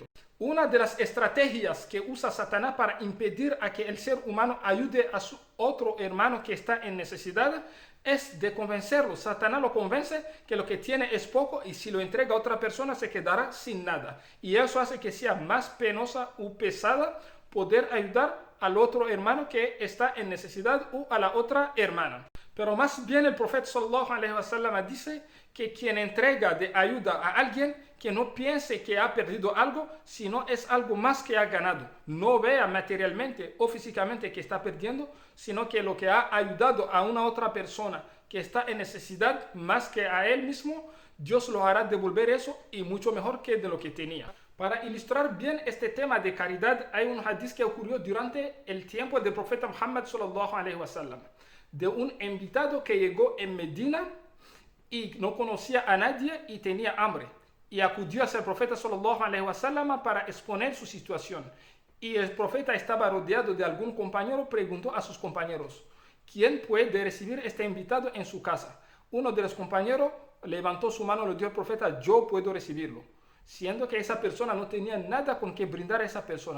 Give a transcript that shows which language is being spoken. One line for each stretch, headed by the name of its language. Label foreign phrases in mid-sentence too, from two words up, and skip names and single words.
Spanish: Una de las estrategias que usa Satanás para impedir a que el ser humano ayude a su otro hermano que está en necesidad es de convencerlo. Satanás lo convence que lo que tiene es poco y si lo entrega a otra persona se quedará sin nada. Y eso hace que sea más penosa o pesada poder ayudar al otro hermano que está en necesidad o a la otra hermana. Pero más bien el profeta
Arabic: صلى الله عليه وسلم
Spanish: dice que quien entrega de ayuda a alguien, que no piense que ha perdido algo, sino es algo más que ha ganado. No vea materialmente o físicamente que está perdiendo, sino que lo que ha ayudado a una otra persona que está en necesidad más que a él mismo, Dios lo hará devolver eso y mucho mejor que de lo que tenía. Para ilustrar bien este tema de caridad, hay un hadith que ocurrió durante el tiempo del profeta Muhammad
Arabic: صلى الله عليه وسلم,
Spanish: de un invitado que llegó en Medina y no conocía a nadie y tenía hambre. Y acudió hacia el profeta
Arabic: صلى الله عليه وسلم
Spanish: para exponer su situación. Y el profeta estaba rodeado de algún compañero, preguntó a sus compañeros, ¿quién puede recibir este invitado en su casa? Uno de los compañeros levantó su mano y le dijo al profeta, yo puedo recibirlo. Siendo que esa persona no tenía nada con que brindar a esa persona.